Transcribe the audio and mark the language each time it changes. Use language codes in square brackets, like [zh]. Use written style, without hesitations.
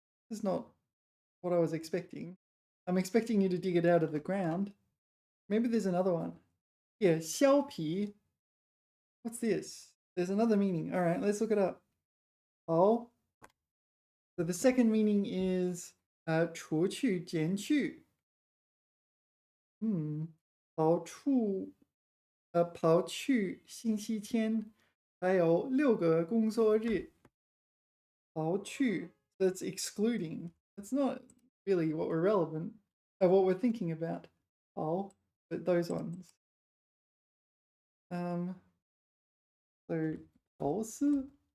[en] This is not what I was expecting. I'm expecting you to dig it out of the ground. Maybe there's another one. Yeah, 削皮.What's this? There's another meaning. All right, let's look it up. Oh. So the second meaning is 除去,减去. [zh] 刨去星期天，还有6个工作日。 [en] 刨去, that's excluding. That's not really what we're relevant, what we're thinking about. 刨, but those ones. So 刨丝.